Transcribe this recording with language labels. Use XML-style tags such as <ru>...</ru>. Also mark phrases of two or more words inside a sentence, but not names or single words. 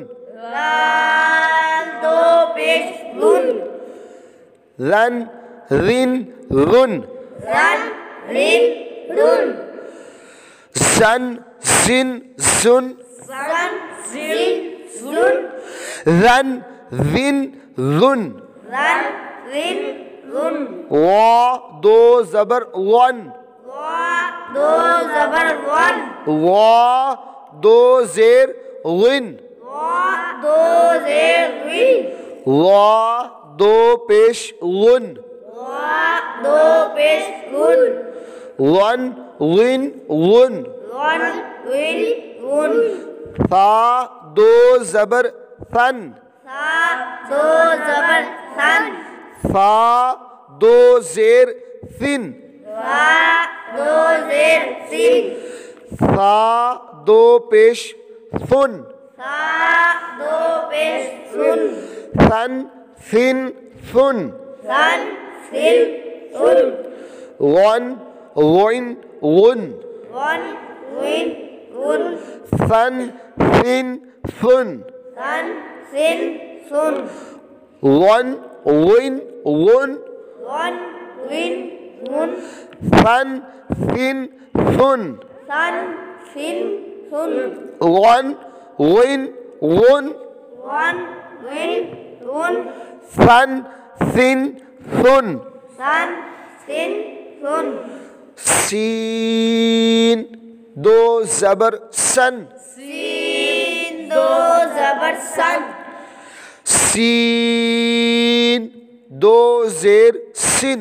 <ur>رال دو پیش زن، ذن ذن ذن، رن رن رن، زن زن زن، زن زن زن، ذن ذن ذن، رن رن رن، وا دو زبر ون، وا دو زبر ون، وا دو زیر ون، وا دو زیر ون، وا دو پیش ون، وا دو پیش ون، ون ون ون، ون ون ون، ثا دو زبر ثن، سا دو زبر سن، ثا دو زیر ثن، سا دو زیر سین، ثا دو پیش ثن، سا دو پیش سن، ثن ثن ثن، سن سن سن، ون ون ون، ون ون ون، ثن ثن ثن، سن سن سن، ون ون ون، ون ون ون، ثن ثن ثن، سن سن سن، ون ون ون، ون ون ون، ثن ثن ثن، سن سن سن، سین دو زبر سن، سین دو زبر سن، سین دو زیر سن،</ur>